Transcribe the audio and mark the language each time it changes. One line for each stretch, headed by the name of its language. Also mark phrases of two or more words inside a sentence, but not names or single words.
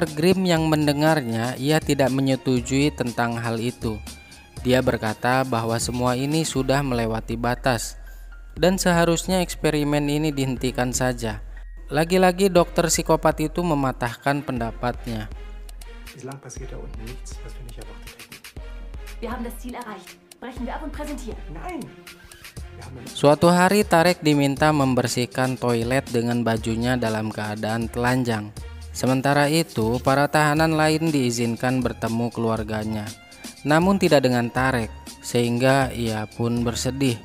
Indonesian: Grimm yang mendengarnya, ia tidak menyetujui tentang hal itu. Dia berkata bahwa semua ini sudah melewati batas dan seharusnya eksperimen ini dihentikan saja. Lagi-lagi dokter psikopat itu mematahkan pendapatnya.
German: Bislang passiert da unten nichts, was wir nicht erwartet hätten. Wir haben das Ziel erreicht. Brechen wir ab und präsentieren. Nein!
Indonesian: Suatu hari Tarek diminta membersihkan toilet dengan bajunya dalam keadaan telanjang. Sementara itu, para tahanan lain diizinkan bertemu keluarganya. Namun tidak dengan Tarek, sehingga ia pun bersedih.